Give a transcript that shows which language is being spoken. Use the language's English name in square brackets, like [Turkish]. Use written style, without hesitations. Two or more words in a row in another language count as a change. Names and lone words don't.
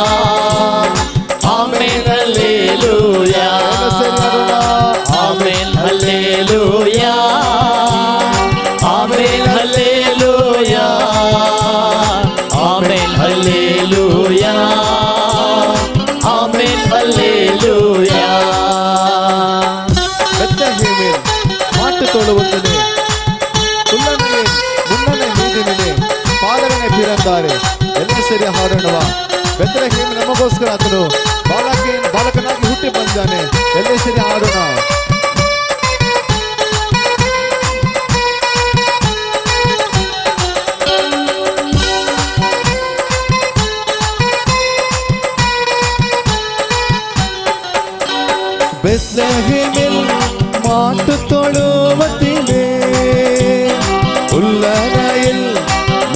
[Tamil] ஆமென் அல்லேலூயா, ஆமென் அல்லேலூயா, ஆமென் அல்லேலூயா, ஆமென் அல்லேலூயா, ஆமென் அல்லேலூயா. பெத்லகேமில் மாட்டு தொழுவத்திலே குள்ளனையே முன்னனை மீதினிலே ಪಾಲಕನೇ பிறந்தாரே. [Kannada] ಎಲ್ಲ ಸರಿ ಹಾಡೋಣವ. ಬೆತ್ಲೆಹೇಮ್ ನಮಗೋಸ್ಕರ ಆತನು ಬಾಲಕನಾಗಿ ಹುಟ್ಟಿ ಬಂದಾನೆ. ಎಲ್ಲ ಸರಿ ಹಾಡೋಣ. [Tamil] பெத்லகேமில் மாட்டு தொழுவத்திலே உள்ளறையில்